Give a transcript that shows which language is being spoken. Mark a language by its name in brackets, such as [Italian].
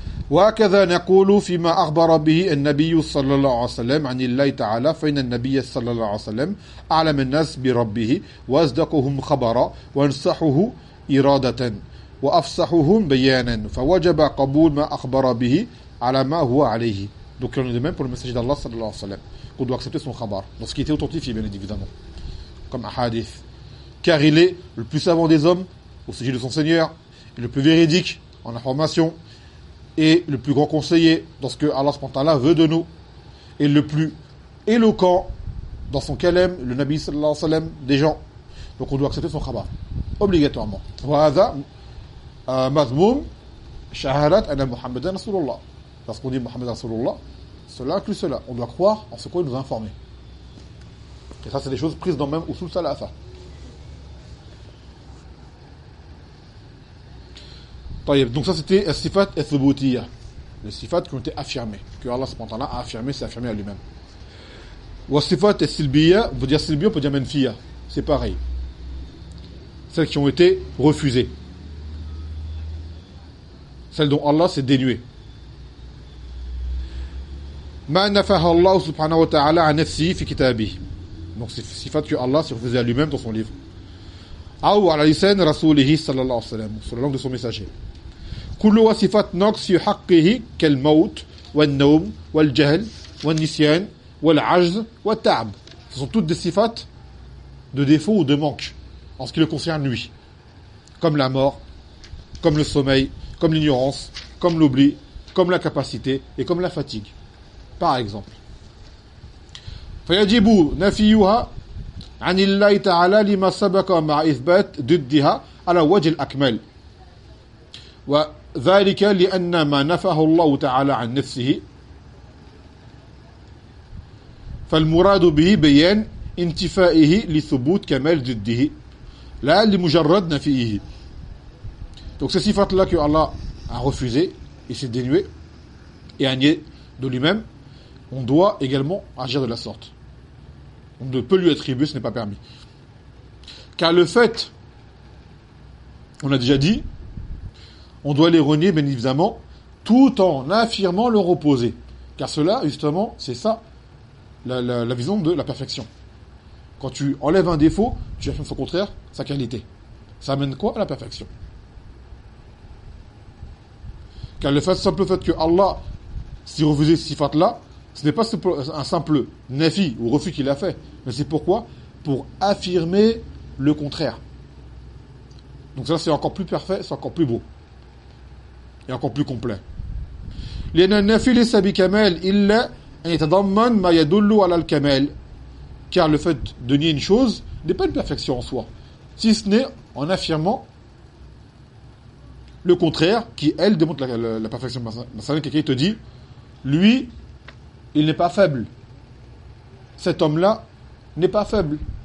[Arabic] وهكذا نقول فيما أخبر به النبي صلى الله عليه وسلم عن الله تعالى فإن النبي صلى الله عليه وسلم أعلم الناس بربه وأصدقهم خبرا وأنصحه إرادة وأفصحهم بيانا فوجب قبول ما أخبر به على ما هو عليه. [French] Donc on est de même pour le message d'Allah sallallahu alayhi wa sallam, qu'on doit accepter son khabar lorsqu'il était authentifié, bien évidemment, comme un hadith, car il est le plus savant des hommes au sujet de son Seigneur, le plus véridique en information et le plus grand conseiller dans ce que Allah subhanahu wa ta'ala veut de nous, et le plus éloquent dans son kalam, le Nabi sallallahu alayhi wa sallam des gens. Donc on doit accepter son khabar obligatoirement. [Arabic] Wa mazmoum shahadat anna Muhammadan rasulullah. [French] Parce qu'on dit Muhammad Rasulullah, cela inclut cela. On doit croire en ce qu'on nous a informé. Et ça, c'est des choses prises dans même Usul Salafa. Donc ça, c'était As-Sifat As-Thubutiya. Les sifat qui ont été affirmées. Que Allah subhanahu wa ta'ala a affirmé, s'est affirmé à lui-même. Ou As-Sifat As-Silbiya, on peut dire Silbiya, on peut dire Menfiya. C'est pareil. Celles qui ont été refusées. Celles dont Allah s'est dénué. [Arabic] ما نفاه الله سبحانه وتعالى عن نفسه في كتابه. [French] Donc c'est une sifat que Allah s'est refusé à lui-même dans son livre. [Arabic] أو على لسان رسوله صلى الله عليه وسلم. [French] Sur la langue de son messager. [Arabic] كل وصفات نقص حقه كالموت والنوم والجهل والنسيان والعجز والتعب. [French] Ce sont toutes des sifat de défaut ou de manque en ce qui le concerne lui. Comme la mort, comme le sommeil, comme l'ignorance, comme l'oubli, comme la capacité et comme la fatigue. Par exemple. [Arabic] فيجب نفيها عن الله تعالى لما سبق مع إثبات ضدها على وجه الأكمل. وذلك لأن ما نفاه الله تعالى عن نفسه فالمراد به بيان انتفائه لثبوت كمال ضده لا لمجرد نفيه. [French] Donc ces sifat-là que Allah a refusé, il s'est dénué et a nié de lui-même. On doit également agir de la sorte. On ne peut lui attribuer, ce n'est pas permis. Car le fait, on a déjà dit, on doit les renier, bien évidemment, tout en affirmant leur opposé. Car cela, justement, c'est ça, la vision de la perfection. Quand tu enlèves un défaut, tu affirmes au contraire sa qualité. Ça amène quoi à la perfection? Car le fait, simple fait que Allah s'y refusait ces sifat-là, ce n'est pas un simple nafi ou refus qu'il a fait, mais c'est pourquoi? Pour affirmer le contraire. Donc ça, c'est encore plus parfait, c'est encore plus beau. Et encore plus complet. [Arabic] لأن النفي ليس بكمال إلا أن يتضمن ما يدل على الكمال. [French] Car le fait de nier une chose n'est pas une perfection en soi, si ce n'est en affirmant le contraire qui, elle, démontre la perfection. Maintenant, quelqu'un te dit, lui, il n'est pas faible. Cet homme-là n'est pas faible.